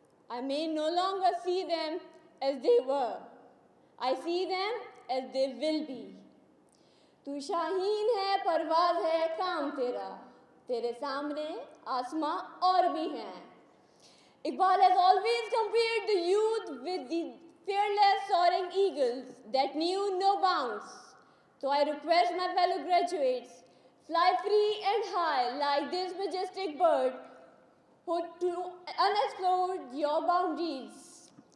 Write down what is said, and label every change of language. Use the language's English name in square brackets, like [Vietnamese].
[English] I may no longer see them as they were. I see them as they will be. [Urdu] तू शाहीन है, परवाज़ है, काम तेरा, तेरे सामने आसमां और भी हैं. [English] Iqbal has always compared the youth with the fearless soaring eagles that knew no bounds. So I request my fellow graduates, fly free and high like this majestic bird, put to unexplored your boundaries.